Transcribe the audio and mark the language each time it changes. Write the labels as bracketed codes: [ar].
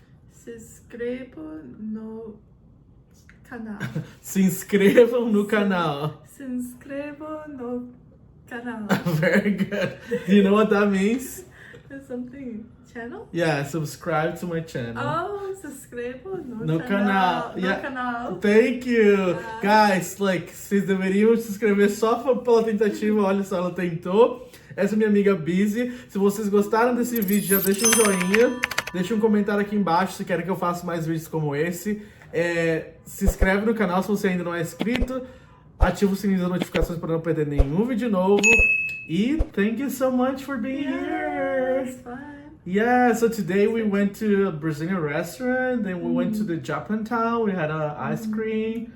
[pt] Se inscrevam no canal. Se inscrevam no canal. Se inscrevam no canal. [en] Very good. Do you know what that means? Is something channel? Yeah, subscribe to my channel. [pt] Oh, se inscrevam no No canal. No [en] Yeah. [pt] canal. [en] Thank you. Guys, like, [pt] vocês deveriam se inscrever só pela tentativa. Olha só, ela tentou. Essa é minha amiga Bizzi. Se vocês gostaram desse vídeo, já deixa um joinha. Deixa um comentário aqui embaixo se querem que eu faça mais vídeos como esse. Se inscreve no canal se você ainda não é inscrito. Ativa o sininho das notificações para não perder nenhum vídeo novo. [en] E thank you so much for being here. It's fine. Yeah, so today we went to a Brazilian restaurant, then we went to the Japan town, we had ice cream,